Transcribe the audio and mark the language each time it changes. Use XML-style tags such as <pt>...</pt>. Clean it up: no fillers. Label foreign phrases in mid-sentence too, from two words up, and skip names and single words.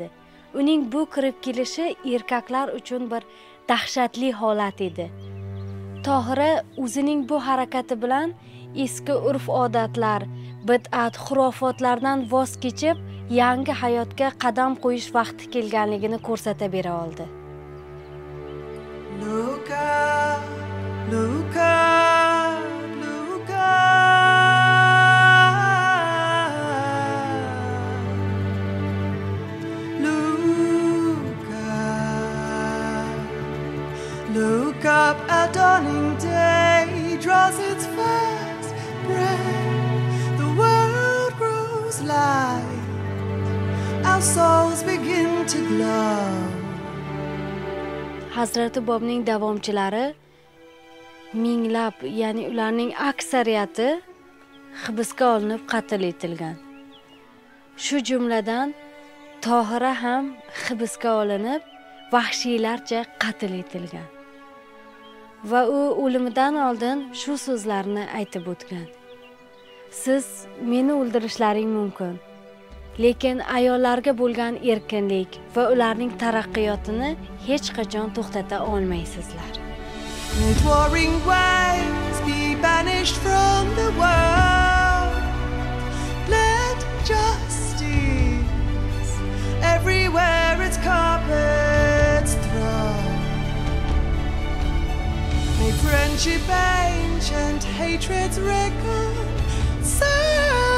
<uz>Uning bu kirib kelishi erkaklar uchun bir dahshatli holat edi. Tohira o'zining bu harakati bilan eski urf-odatlar, bid'at, xurofotlardan voz kechib, yangi hayotga qadam qo'yish vaqti kelganligini ko'rsata bera oldi.</uz> <en>Look up, look up, look up. Look up, look up, a dawning day draws its first breath. The world grows light. Our souls begin to glow.</en> <uz>Hazrati Bobning davomchilari minglab, ya'ni ularning aksariyati hibsga olinib qatl etilgan. Shu jumladan Tohira ham hibsga olinib, vahshiylarcha qatl etilgan. Va u o'limidan oldin shu so'zlarni aytib o'tgan. Siz meni o'ldirishlaring mumkin. Lekin ayollarga bo'lgan erkinlik va ularning taraqqiyotini hech qachon to'xtata olmaysizlar.</uz> <en>Let warring waves be banished from the world. Let justice everywhere its carpets throw. Make friendship ancient, hatred's reconcile.</en>